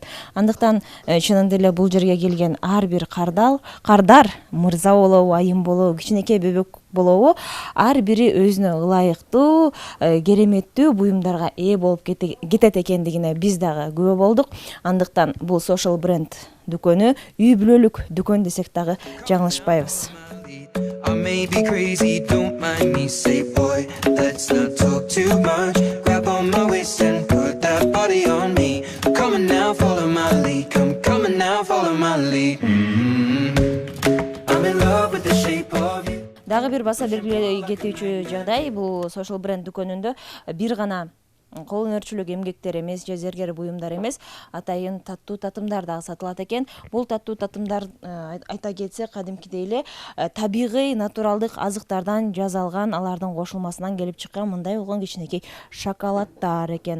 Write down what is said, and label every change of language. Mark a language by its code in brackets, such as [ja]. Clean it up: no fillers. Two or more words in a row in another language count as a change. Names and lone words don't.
[ky] Андыктан чынында эле бул жерге келген ар бир кардар, мырза болобу, айым болобу, кичинекей бөбөк болобу, ар бири өзүнө ылайыктуу, кереметтүү буюмдарга ээ болуп кетет экендигине биз дагы күбө болдук. Андыктан бул Social Brand дүкөнү үй бүлөлүк дүкөн десек дагы жаңылышпайбыз. [en] I may be crazy, don't mind me. Say, boy, let's not talk too much. Grab on my waist and put that body on me. I'm coming now, follow my lead. Come coming now, follow my lead. I'm in love with the shape of you. [ky] Дагы бир баса белгилей кетүүчү жагдай, бул Social Brand дүкөнүндө бир гана кол өнөрчүлүк эмгектер эмес, же зергер буюмдар эмес, атайын таттуу татымдар дагы сатылат экен. Бул таттуу татымдар айта кетсек, кадимкидей эле табигый, натуралдык азыктардан жасалган, алардын кошулмасынан келип чыккан мындай болгон кичинекей шоколаддар экен.